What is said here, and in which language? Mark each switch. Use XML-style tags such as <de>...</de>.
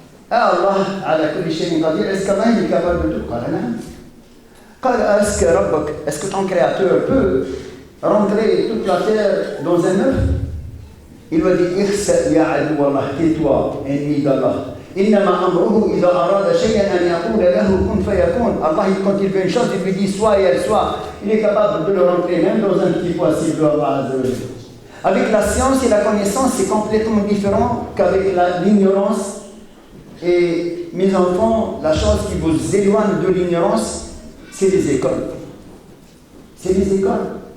<ar>الله على كل شيء قدير.</ar> <fr>Est-ce qu'Allah est capable de tout?</fr> <ar>قال نعم. قال</ar> <fr>est-ce que ton créateur peut rentrer toute la terre dans un œuf? Il lui a dit</fr> <ar>اخسأ يا عدو الله,</ar> <fr>tais-toi, ennemi d'Allah.</fr> <ar>إنما أمره إذا أراد شيئا أن يقول له كن فيكون.</ar> <fr>Allah, quand il veut une chose, il lui dit soit et elle soit. Il est capable de le rentrer même dans un petit pois s'il veut. Allah Azza wa Jalla. Avec la science et la connaissance, c'est complètement différent qu'avec l'ignorance. Et mes enfants, la chose qui vous éloigne de l'ignorance, c'est les écoles. C'est les écoles.</fr>